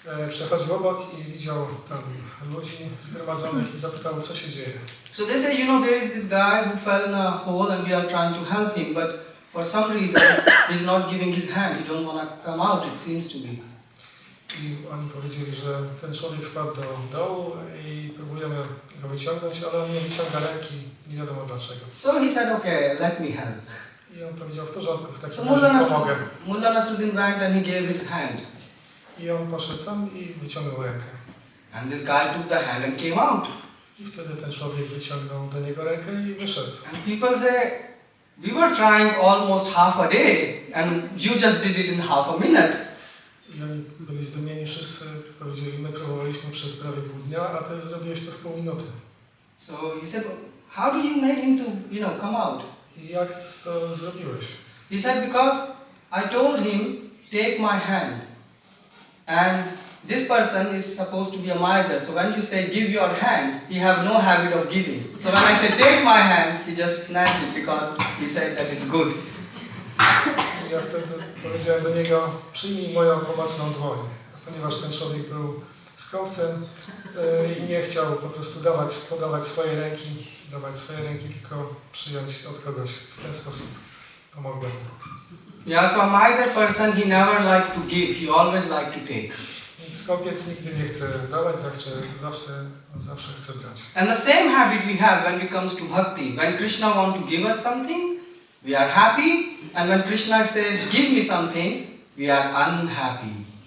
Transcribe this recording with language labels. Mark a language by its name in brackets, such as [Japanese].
[Polish] Przechodził obok i widział tam ludzi zgromadzonych i zapytał, co się dzieje. [English] So they said, you know, there is this guy who fell in a hole and we are trying to help him, but for some reason he's not giving his hand, he don't want to come out, it seems to be. [Polish] I oni powiedzieli, że ten człowiek wpadł do dołu i próbujemy go wyciągnąć, ale on nie wyciąga ręki, nie wiadomo dlaczego. [English] So he said, okay, let me help. [Polish] I on powiedział, w porządku, w takim [English] So [Polish] razie pomogę. [English] Mullah Nasruddin went and he gave his hand. [Polish] I on poszedł tam i wyciągnął rękę. [English] And this guy took the hand and came out. [Polish] I wtedy ten człowiek wyciągnął do niego rękę i wyszedł. [English] And people say, we were trying almost half a day and you just did it in half a minute. [Polish] I oni byli zdumieni wszyscy, powiedzieli, my próbowaliśmy przez prawie pół dnia, a ty zrobiłeś to w pół minuty. [English] So he said, how did you make him to, you know, come out? [Polish] I jak to zrobiłeś? [English] He said, because I told him, take my hand. And this person is supposed to be a miser. So when you say, give your hand, he have no habit of giving. So when I said, take my hand, he just snatched it because he said that it's good. [Polish] I ja wtedy powiedziałem do niego, przyjmij moją pomocną dłoń. Ponieważ ten człowiek był skąpcem i nie chciał po prostu podawać swoje ręki, tylko przyjąć od kogoś. W ten sposób pomogłem. [English] Yeah, so a miser person, he never like to give, he always like to take. [Polish] Więc skąpiec nigdy nie chce dawać, zawsze chce brać. [English] And the same habit we have when it comes to bhakti. When Krishna wants to give us something, we are happy. And when Krishna says, give me something, we are unhappy.